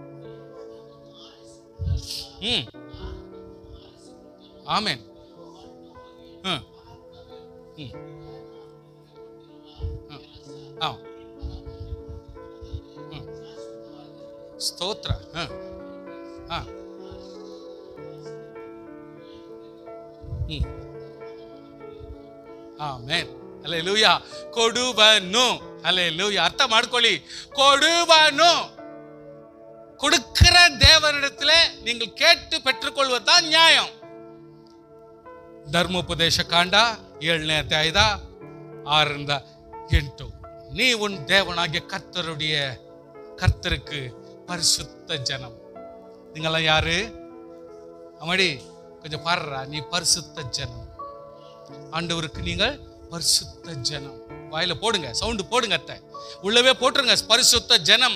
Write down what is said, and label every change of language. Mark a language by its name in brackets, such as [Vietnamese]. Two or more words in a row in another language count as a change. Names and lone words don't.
[Tamil] ஆமென். ஸ்தோத்ர. [Kannada] ಆಮೆನ್. ಹಲ್ಲೆಲೂಯಾ. ಕೊಡುವನು. ಹಲ್ಲೆಲೂಯಾ. ಅರ್ಥ ಮಾಡ್ಕೊಳ್ಳಿ, ಕೊಡುವನು. [Tamil] கொடுக்கிற தேவனிடத்திலே நீங்கள் கேட்டு பெற்றுக்கொள்வதுதான் நியாயம். [Kannada] ಧರ್ಮೋಪದೇಶ ಕಾಂಡ 7ನೇ ಅಧ್ಯಾಯದ 6ರಿಂದ 8. [Tamil] நீ உன் தேவனாகிய கர்த்தருக்கு பரிசுத்த ஜனம். நீங்களாம் யாரு? அம்மாடி கொஞ்சம் பாடுறா, நீ பரிசுத்த ஜனம். ஆண்டவருக்கு நீங்கள் பரிசுத்த ஜனம். வாயில போடுங்க, சவுண்டு போடுங்க, அத்தை உள்ளவே போட்டுருங்க, பரிசுத்த ஜனம்.